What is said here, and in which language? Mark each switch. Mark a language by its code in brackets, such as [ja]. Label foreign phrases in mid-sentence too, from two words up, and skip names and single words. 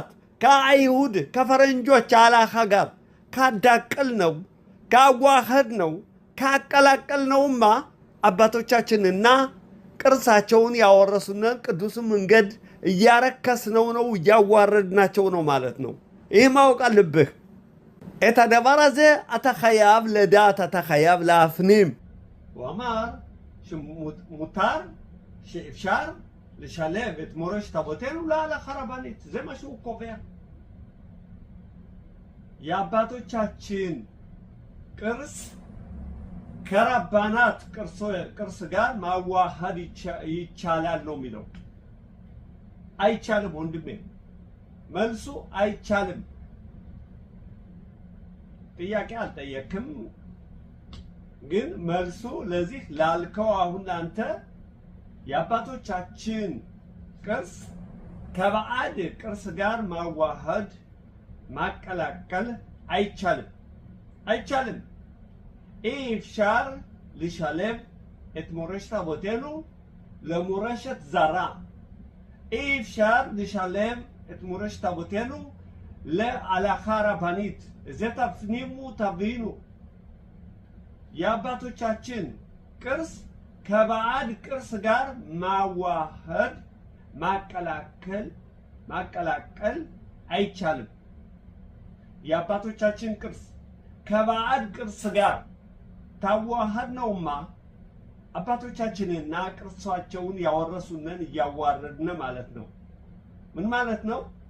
[am] ከአይሁድ ከፈረንጆች አላኻ ጋር ካዳቀል ነው ካዋሃድ ነው ካቀላቀል ነውማ አባቶቻችንና ቅርሳቸውን ያወረሱንን ቅዱሱን መንገድ እያረከስነው ነው እያዋረድናቸው ነው ማለት ነው። ይህ ማወቅ አለብህ። [he] את הדבר הזה אתה חייב לדעת, אתה חייב להפנים. הוא אמר שמותר שאפשר לשלב את מורשת אבותינו להלכה רבנית. זה מה שהוא קובע. [am] የአባቶቻችን ቅርስ ከራባናት ቅርስ ጋር ማዋሃድ ይቻላል ነው የሚለው። አይቻልም ወንድሜ፣ መልሱ አይቻልም። ጥያቄ አልጠየቅም፣ ግን መልሱ ለዚህ ላልከው አሁን አንተ የአባቶቻችን ቅርስ ከባዕድ ቅርስ ጋር ማዋሃድ ማቀላቀል አይቻልም አይቻልም። [he] אפשר לשלב את מורשת אבותינו למורשת זרה. אפשר לשלב את מורשת אבותינו להלכה רבנית. זה תפנימו תבינו. [am] የአባቶቻችን ቅርስ ከባዕድ ቅርስ ጋር ማዋሃድ ማቀላቀል አይቻልም። የአባቶቻችን ቅርስ ከባዕድ ቅርስ ጋር ታዋሃድ ነውማ አባቶቻችንና ቅርሳቸውን ያወረሱንን እያዋረድን ማለት ነው። ምን ማለት ነው?